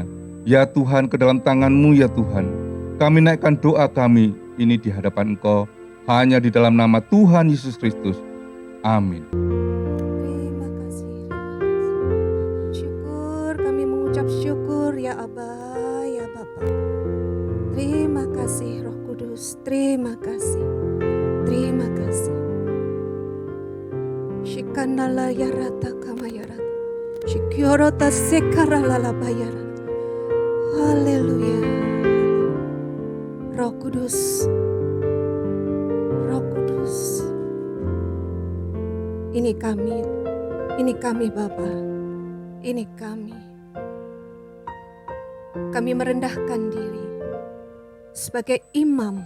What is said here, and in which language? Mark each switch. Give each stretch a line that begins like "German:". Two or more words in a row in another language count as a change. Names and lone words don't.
Indonesian: Ya Tuhan, ke dalam tangan-Mu ya Tuhan. Kami naikkan doa kami ini di hadapan Engkau, hanya di dalam nama Tuhan Yesus Kristus. Amin. Terima kasih. Syukur, kami mengucap syukur ya Aba, ya Bapa. Terima kasih Roh Kudus, terima kasih. Terima kasih. Shikanala yarata kamayarata. Shikiorota sekaralala bayara. Haleluya. Roh Kudus. Roh Kudus. Ini kami Bapa, ini kami. Kami merendahkan diri sebagai imam.